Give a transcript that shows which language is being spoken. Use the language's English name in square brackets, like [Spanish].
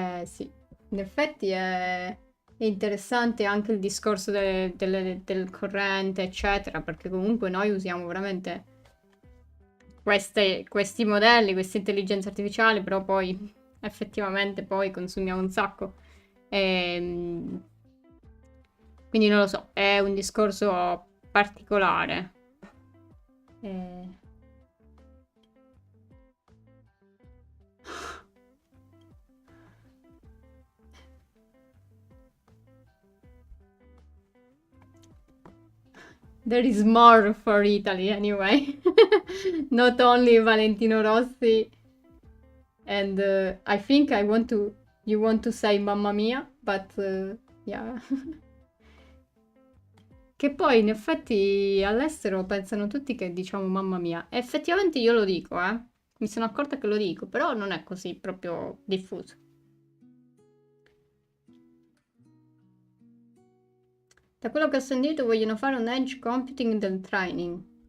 [Italian] Sì, in effetti è interessante anche il discorso del corrente, eccetera, perché comunque noi usiamo veramente questi modelli, queste intelligenze artificiali, però poi effettivamente poi consumiamo un sacco. Ehm, quindi non lo so, è un discorso particolare. [English] Eh, There is more for Italy anyway. Not only Valentino Rossi and I think you want to say Mamma Mia, but yeah. [Italian] Che poi in effetti all'estero pensano tutti che diciamo Mamma Mia. E effettivamente io lo dico, eh. Mi sono accorta che lo dico, però non è così proprio diffuso. Da quello che ho sentito vogliono fare un edge computing del training.